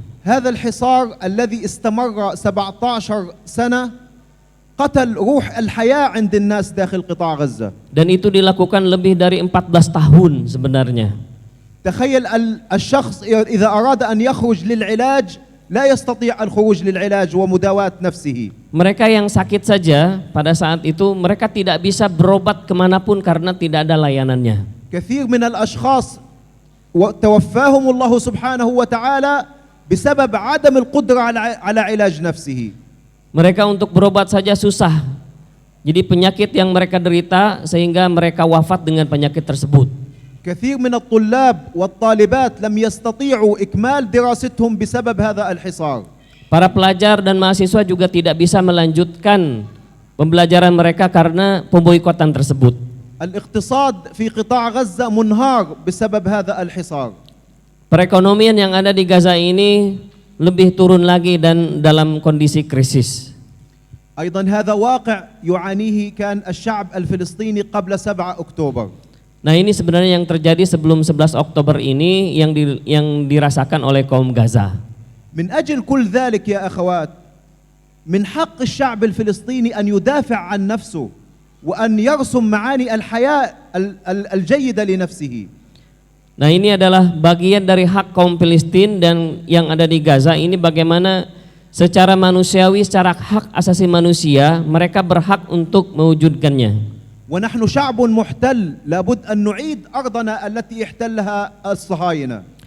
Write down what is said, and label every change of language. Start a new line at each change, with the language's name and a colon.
Arabic: هذا الحصار الذي استمر 17 سنة قتل روح الحياة عند الناس داخل قطاع غزة.
Indonesian: Dan itu dilakukan lebih dari 14 tahun sebenarnya.
Arabic: تخيل الشخص إذا أراد أن يخرج للعلاج لا يستطيع الخروج للعلاج ومداواة نفسه.
Indonesian: Mereka yang sakit saja pada saat itu mereka tidak bisa berobat kemanapun karena tidak ada layanannya.
Arabic: كثير من الأشخاص توفاهم الله سبحانه وتعالى بسبب عدم القدرة على علاج نفسه.
Indonesian: Mereka untuk berobat saja susah. Jadi penyakit yang mereka derita sehingga mereka wafat dengan penyakit tersebut.
Arabic: كثير من الطلاب والطالبات لم يستطيعوا إكمال دراستهم بسبب هذا الحصار.
Indonesian: Para pelajar dan mahasiswa juga tidak bisa melanjutkan pembelajaran mereka karena pemboikotan tersebut.
Arabic: الاقتصاد في قطاع غزة منهار بسبب هذا الحصار.
Indonesian: Perekonomian yang ada di Gaza ini lebih turun lagi dan dalam kondisi krisis.
Arabic: أيضا هذا واقع يعانيه كان الشعب الفلسطيني قبل 7 أكتوبر.
Indonesian: Nah, ini sebenarnya yang terjadi sebelum 11 Oktober ini yang dirasakan oleh kaum Gaza.
Arabic: من أجل كل ذلك يا أخوات من حق الشعب الفلسطيني أن يدافع عن نفسه وأن يرسم معاني الحياة الجيدة لنفسه.
Indonesian: Nah, ini adalah bagian dari hak kaum Filistin dan yang ada di Gaza ini bagaimana secara manusiawi, secara hak asasi manusia mereka berhak untuk mewujudkannya.
Arabic: ونحن شعب محتل لابد أن نعيد أرضنا التي احتلها الصهاينة.